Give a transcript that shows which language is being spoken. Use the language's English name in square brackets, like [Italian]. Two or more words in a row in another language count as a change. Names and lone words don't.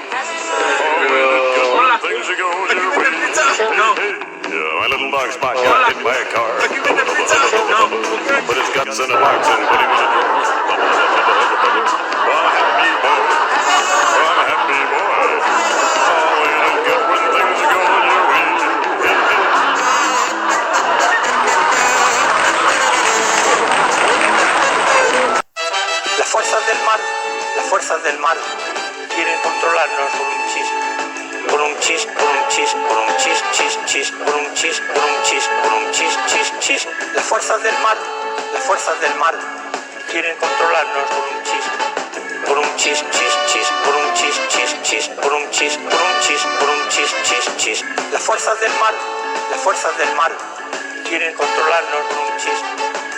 [English] Oh, things are going your way. Yeah, my little dog Spot got hit by a car. Put his guts in a box and put him in a drawer. I'm a happy boy. I'm a happy boy. Oh, ain't it good when things are going your way. [Spanish] Las fuerzas del mal quieren controlarnos con un chis, con un chis, con un chis, con un chis, chis, chis, con un chis, con un chis, con un chis, chis, chis. Las fuerzas del mal quieren controlarnos con un chis, con un chis, chis, chis, con un chis, chis, chis, con un chis, con un chis, con un chis, chis, chis. Las fuerzas del mal quieren controlarnos con un chis.